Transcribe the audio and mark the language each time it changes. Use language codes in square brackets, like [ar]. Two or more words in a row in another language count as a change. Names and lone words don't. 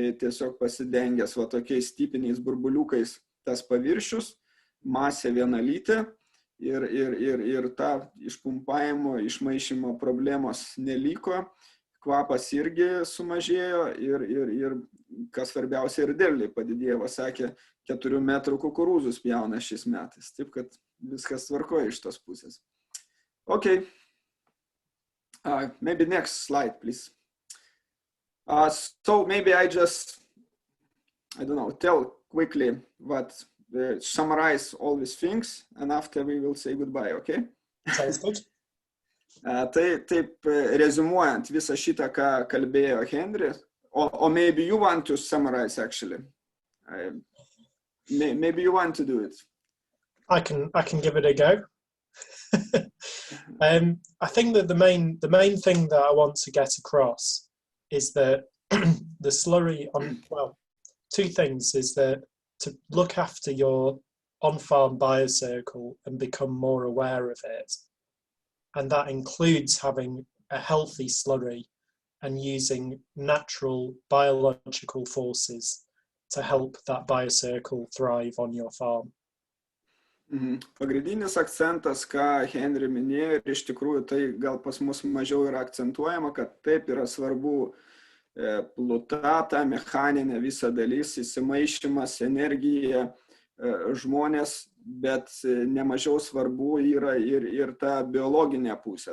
[lt] tiesiog pasidengęs tokiais tipiniais burbuliukais tas paviršius, masė vienalytė ir ta išpumpavimo, išmaišymo problemos neliko, kvapas irgi sumažėjo ir kas svarbiausia ir derliai padidėjo, sakė, 4 metrų kukurūzus pjauna šiais metais, taip kad viskas tvarkoja iš tos pusės. [en] Okay. Maybe next slide, please. So maybe I don't know, tell quickly summarize all these things, and after we will say goodbye, okay? Sounds good. [lt] Taip, rezumuojant visą šitą, ką kalbėjo Henry, [en] or maybe you want to summarize actually. Maybe you want to do it. I can give it a go. I think that the main thing that I want to get across is that the slurry two things is that to look after your on-farm biocircle and become more aware of it. And that includes having a healthy slurry and using natural biological forces to help that biocircle thrive on your farm. [lt] Pagrindinis akcentas, ką Henry minėjo, ir iš tikrųjų tai gal pas mus mažiau yra akcentuojama, kad taip yra svarbu pluta, ta mechaninė visa dalis, įsimaišymas, energija, žmonės, bet nemažiau svarbu yra ir ta biologinė pusė.